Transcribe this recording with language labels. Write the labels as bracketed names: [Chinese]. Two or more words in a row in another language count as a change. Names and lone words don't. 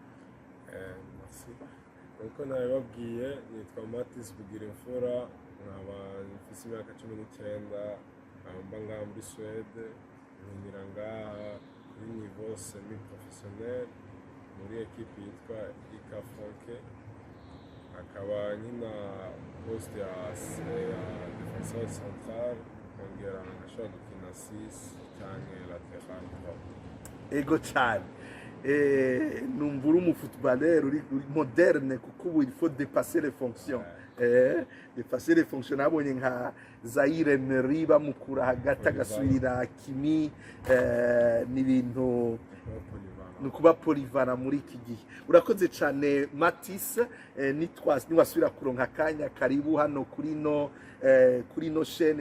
[Rundi] Nkuko nabibabwiye nitwa Matis Bugirimfura nkaba mfise imyaka 19 mba ngaha muri Swede nkinira ngaha kuri [French] niveau semi professionnel [Rundi] muri equipe yitwa IK Franke akaba nkina poste ya [French] defenseur central [Rundi] kongera nkashobora gukina 6 canke [French] lateral droit. [Rundi] Ego cyane numbura umufootballeur uri moderne kuko ubu [French] il faut dépasser les fonctions. Dépasser les fonctions. [Rundi] Nabonye nka Zaire Emery bamukura hagati agasubira Kimi n'ibintu nukuba polivana muri iki gihe. Urakoze cyane Matis, niwasubira kuronka kanya karibu hano kuri no chaîne.